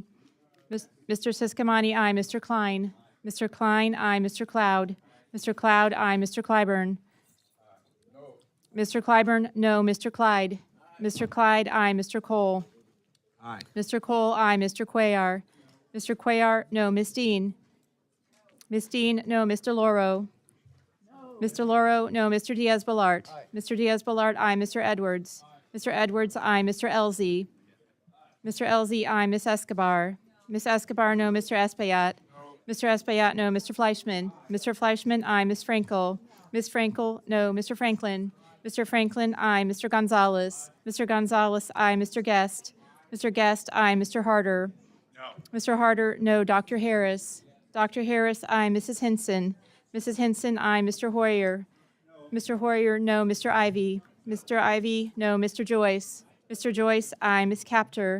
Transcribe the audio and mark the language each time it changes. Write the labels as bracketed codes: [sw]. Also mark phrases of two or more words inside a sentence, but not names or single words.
[en] Mr. Siscomani, aye. Mr. Klein. Mr. Klein, aye. Mr. Cloud. Mr. Cloud, aye. Mr. Clyburn. Mr. Clyburn, no. Mr. Clyde. Mr. Clyde, aye. Mr. Cole. Aye. Mr. Cole, aye. Mr. Cuellar. Mr. Cuellar, no. Miss Dean. Miss Dean, no. Mr. Loro. Mr. Loro, no. Mr. Diaz-Balart. Mr. Diaz-Balart, aye. Mr. Edwards. Mr. Edwards, aye. Mr. Elzey. Mr. Elzey, aye. Miss Escobar. Miss Escobar, no. Mr. Espaillat. Mr. Espaillat, no. Mr. Fleischman. Mr. Fleischman, aye. Miss Frankel. Miss Frankel, no. Mr. Franklin. Mr. Franklin, aye. Mr. Gonzalez. Mr. Gonzalez, aye. Mr. Guest. Mr. Guest, aye. Mr. Harder. Mr. Harder, no. Dr. Harris. Dr. Harris, aye. Mrs. Hinson. Mrs. Hinson, aye. Mr. Hoyer. Mr. Hoyer, no. Mr. Ivy. Mr. Ivy, no. Mr. Joyce. Mr. Joyce, aye. Miss Captor.